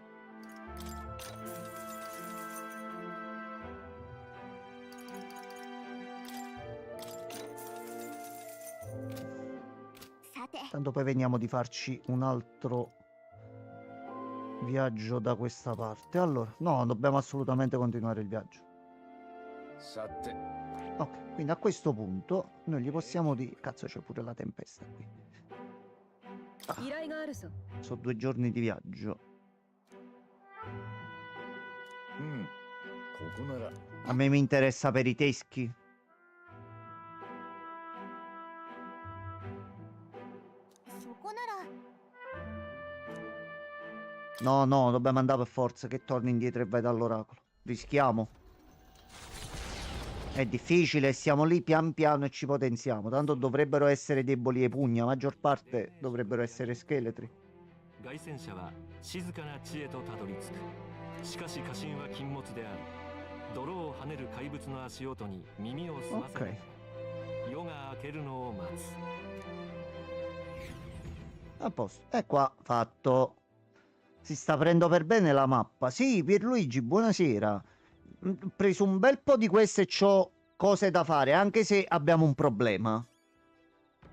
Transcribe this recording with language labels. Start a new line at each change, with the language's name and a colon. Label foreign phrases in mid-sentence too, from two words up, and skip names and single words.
Italian: Tanto poi veniamo di farci un altro viaggio da questa parte. Allora, no, dobbiamo assolutamente continuare il viaggio.
Japanese: さて
Italian: Ok, quindi a questo punto noi gli possiamo dire... Cazzo, c'è pure la tempesta qui.
Japanese: 依頼があるぞ。
Italian: Sono 2 giorni di viaggio.
Japanese: うんここなら
Italian: A me mi interessa per i teschi. No, no, dobbiamo andare per forza che torni indietro e vai dall'oracolo. Rischiamo. È difficile, siamo lì pian piano e ci potenziamo. Tanto dovrebbero essere deboli ai pugni, la maggior parte dovrebbero essere scheletri.
Japanese: 凱旋者は静かな地へとたどり着く。しかし家臣は禁物である。泥を跳ねる怪物の足音に耳を澄ませない。夜が明けるのを待つ。
Italian: A posto. E qua fatto. Si sta prendendo per bene la mappa. Sì, Pierluigi, buonasera. Ho preso un bel po' di queste e c'ho cose da fare, anche se abbiamo un problema.